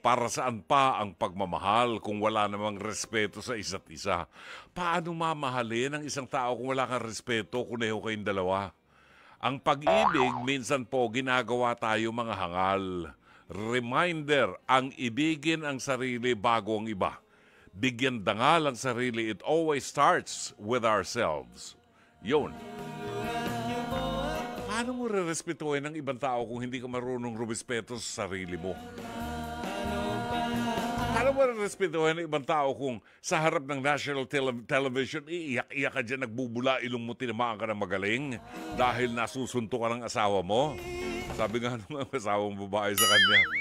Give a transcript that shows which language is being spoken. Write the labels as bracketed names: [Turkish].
[Filipino] Para saan pa ang pagmamahal kung wala namang respeto sa isa't isa? Paano mamahalin ang isang tao kung wala kang respeto, kuneho kayong dalawa? Ang pag-ibig, minsan po ginagawa tayo mga hangal. Reminder, ang ibigin ang sarili bago ang iba. Bigyan dangal ang sarili. [English] It always starts with ourselves. [Filipino] Yun. Paano mo re-respetuhin ng ibang tao kung hindi ka marunong rumispeto sa sarili mo? Paano mo re-respetuhin ng ibang tao kung sa harap ng national television, iiyak-iyak ka dyan, nagbubula, ilong mo, tinamaan ka ng magaling dahil nasusunto ka ng asawa mo? Sabi nga ng asawang babae sa kanya,